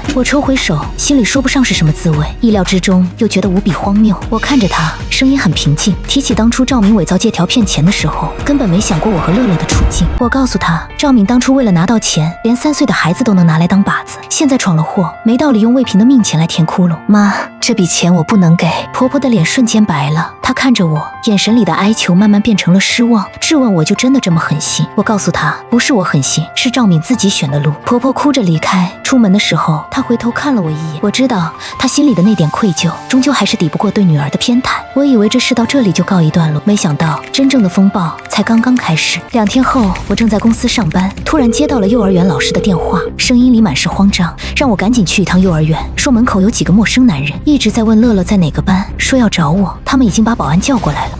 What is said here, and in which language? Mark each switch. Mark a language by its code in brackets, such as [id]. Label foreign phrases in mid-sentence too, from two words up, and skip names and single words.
[zh] 我抽回手，心裡說不上是什麼滋味，意料之中又覺得無比荒謬。我看着她，聲音很平靜，提起當初趙敏偽造借条騙錢的时候，根本沒想過我和樂樂的處境。我告訴她，趙敏當初為了拿到錢，連3歲的孩子都能拿來當靶子，現在闖了禍，沒道理用魏平的命錢來填窟窿。媽，這筆錢我不能給。婆婆的臉瞬間白了，她看着我，眼神裡的哀求慢慢變成了失望，質問我就真的這麼狠心？我告訴她，不是我狠心，是趙敏自己選的路。婆婆哭着離開，出門的時候，她回頭看了我一眼，我知道她心裡的那點愧疚，終究還是抵不過對女兒的偏袒。我以為這事到這裡就告一段落，沒想到真正的風暴才剛剛開始。2天後，我正在公司上班，突然接到了幼兒園老師的電話，聲音裡滿是慌張，讓我趕緊去一趟幼兒園，說門口有幾個陌生男人一直在問樂樂在哪個班，說要找我，他們已經把保安叫過來了。